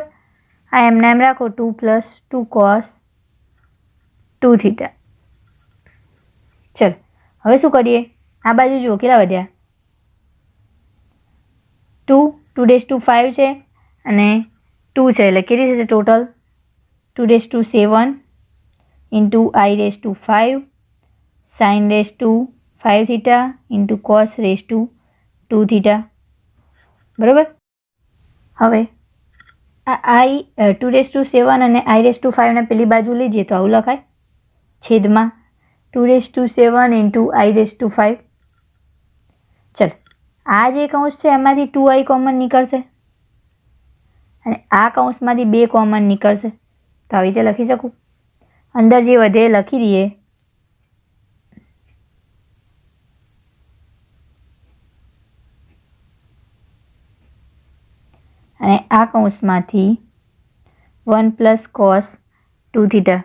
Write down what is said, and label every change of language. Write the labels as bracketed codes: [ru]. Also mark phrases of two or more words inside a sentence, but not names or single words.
[gu] આ એમ ના એમ રાખો, 2 પ્લસ 2 cos 2 થીટા. ચલો, હવે શું કરીએ? આ બાજુ જુઓ કેટલા વધ્યા? 2 છે અને 2 છે એટલે કેટલી થશે ટોટલ? 2 into i5 sin 5 થીટા into cos 2 થીટા, બરાબર. હવે આ 2 અને i5 ને પેલી બાજુ લઈ જઈએ તો આવું લખાય, છેદમાં 2 into i5. ચલો, આ જે કૌંસ છે એમાંથી 2i કોમન નીકળશે અને આ કૌંસમાંથી 2 કોમન નીકળશે, તો આવી રીતે લખી શકું. અંદર જે વધે એ લખી દઈએ. અને આ કૌંસમાંથી 1 પ્લસ cos 2 થીટા.